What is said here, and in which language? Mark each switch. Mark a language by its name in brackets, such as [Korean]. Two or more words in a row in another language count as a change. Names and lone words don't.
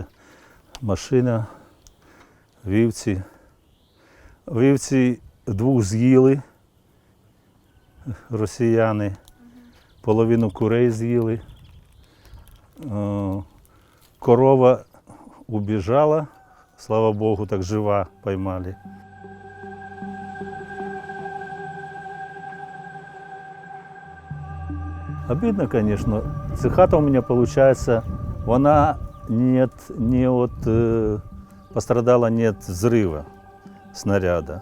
[Ukrainian] Машина, вівці. Вівці двох з'їли росіяни. Половину курей з'їли, корова убіжала, слава Богу, так жива поймали. [Russian] Обидно, конечно. Эта хата у меня, получается, она пострадала не от взрыва снаряда.